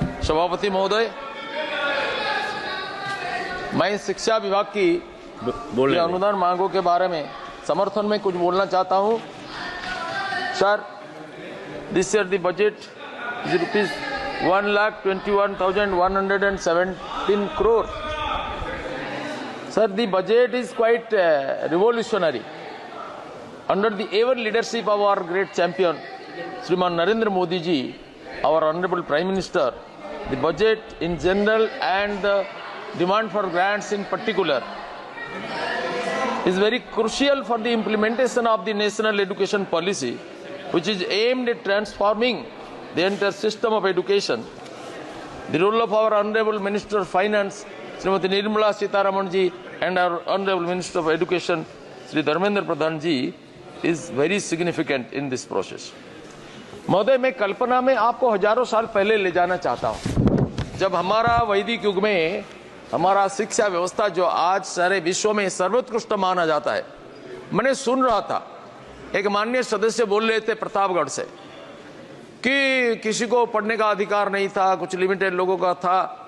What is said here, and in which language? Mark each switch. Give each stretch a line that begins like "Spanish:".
Hindi: सभापति महोदय, मैं शिक्षा विभाग की अनुदान मांगों के बारे में समर्थन में कुछ बोलना चाहता हूं।
English: Sir, this year the budget is ₹1,21,117 crore. Sir, the budget is quite revolutionary. Under the ever leadership of our great champion, Shriman Narendra Modi ji, our Honorable Prime Minister, the budget in general and the demand for grants in particular is very crucial for the implementation of the national education policy, which is aimed at transforming the entire system of education. The role of our Honorable Minister of Finance, Srimati Nirmala Sitharaman ji, and our Honorable Minister of Education, Sri Dharmendra Pradhan ji, is very significant in this process.
Hindi: महोदय, मैं कल्पना में आपको हजारों साल पहले ले जाना चाहता हूँ, जब हमारा वैदिक युग में हमारा शिक्षा व्यवस्था जो आज सारे विश्व में सर्वोत्कृष्ट माना जाता है। मैंने सुन रहा था, एक माननीय सदस्य बोल रहे थे प्रतापगढ़ से कि किसी को पढ़ने का अधिकार नहीं था, कुछ लिमिटेड लोगों का था।